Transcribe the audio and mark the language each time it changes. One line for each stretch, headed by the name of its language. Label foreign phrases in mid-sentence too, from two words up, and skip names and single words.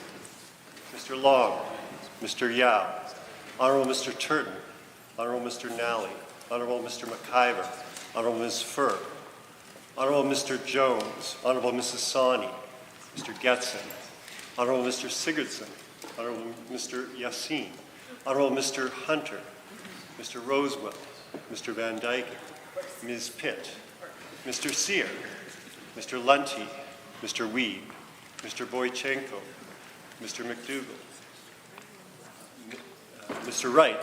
English: Mr. Long. Mr. Yao. Honourable Mr. Turton. Honourable Mr. Nally. Honourable Mr. McIver. Honourable Ms. Furr. Honourable Mr. Jones. Honourable Mrs. Sawney. Mr. Getson. Honourable Mr. Sigurdsson. Honourable Mr. Yassin. Honourable Mr. Hunter. Mr. Rosewell. Mr. Van Dyke. Ms. Pitt. Mr. Sear. Mr. Lunty. Mr. Weed. Mr. Boychenko. Mr. McDougall. Mr. Wright.